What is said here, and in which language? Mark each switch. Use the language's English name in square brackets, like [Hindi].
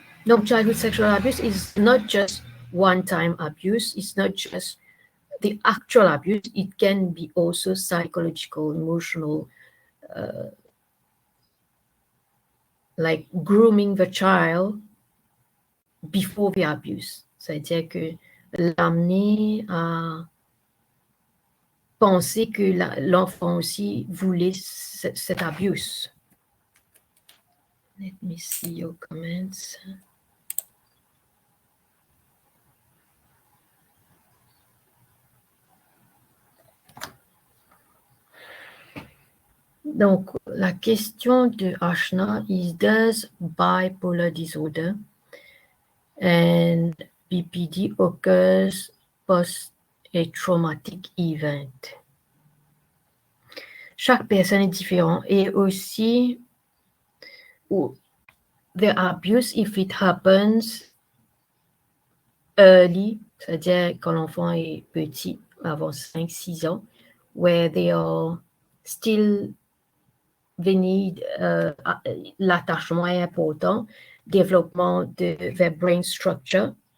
[English] Donc, childhood sexual abuse is not just one-time abuse. It's not just the actual abuse. It can be also psychological, emotional, like grooming the child before the abuse. [French] C'est-à-dire que l'amener à penser que l'enfant aussi voulait cet abuse. [English] Let me see your comments. Donc, [French] la question de [English] Ashna is, does bipolar disorder and BPD occurs post a traumatic event? [French] Chaque personne est différente et aussi [English] the abuse, if it happens early, [French] c'est-à-dire quand l'enfant est petit, avant 5-6 ans, [English] where they are still, they need, [French] l'attachement est important, développement de [English] their brain structure.